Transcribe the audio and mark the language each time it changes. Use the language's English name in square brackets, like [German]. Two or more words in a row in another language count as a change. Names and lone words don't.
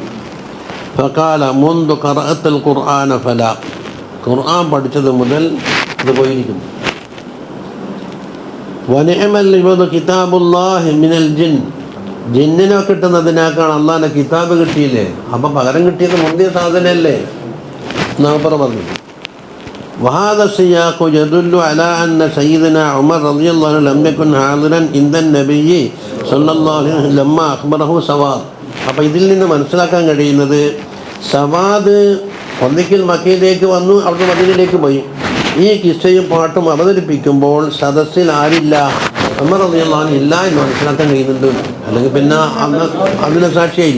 [Arabic] فقال منذ قرأت القرآن فلا, [Malayalam] ഖുർആൻ പഠിച്ചത് മുതൽ ഇത് പോയിരിക്കുന്നു. [Arabic] ونعم العوض كتاب الله من الجن, [Malayalam] ജിന്നിനെ കിട്ടുന്നതിനേക്കാൾ അള്ളാഹിൻ്റെ കിതാബ് കിട്ടിയില്ലേ, അപ്പം പകരം കിട്ടിയത് മുന്തിയ സാധനമല്ലേ എന്നാണ് പറഞ്ഞു. [Arabic] وهذا السياق يدل على أن سيدنا عمر رضي الله عنه لم يكن حاضرا عند النبي صلى الله عليه وسلم لما أخبره سواد. [Malayalam] അപ്പോൾ ഇതിൽ നിന്ന് മനസ്സിലാക്കാൻ കഴിയുന്നത്, സവാദ് ഒന്നിക്കൽ മക്കയിലേക്ക് വന്നു, അവിടുന്ന് മദീനയിലേക്ക് പോയി. ഈ കിസ്സയും പാട്ടും അവതരിപ്പിക്കുമ്പോൾ സദസ്സിൽ ആരില്ല, ഉമർ [Arabic] رضي الله عنه [Malayalam] ഇല്ല എന്ന് മനസ്സിലാക്കാൻ കഴിയുന്നുണ്ട്. അല്ലെങ്കിൽ പിന്നെ അതിന് സാക്ഷിയായില്ല.